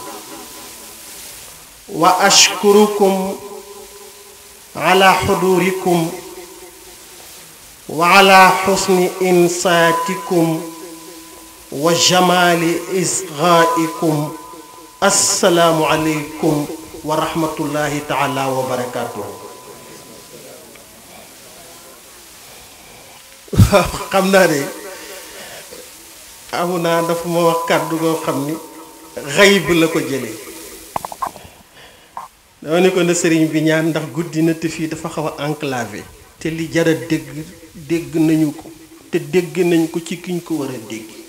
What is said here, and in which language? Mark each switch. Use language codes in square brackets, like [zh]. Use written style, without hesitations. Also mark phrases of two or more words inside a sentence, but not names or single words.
[ar] وأشكركم على حضوركم وعلى حسن إنصاتكم وجمال إصغائكم. السلام عليكم ورحمة الله تعالى وبركاته. [wo] xam naa ne amu naa dafa ma wax kàddu goo xam ni xayb la ko jëlee. dama ne ko na sëriñ bi ñaan ndax guddi na te fii dafa xaw a enclavé te li jara dégg nañu ko te dégg nañ ko ci kiñ ko war a dégg.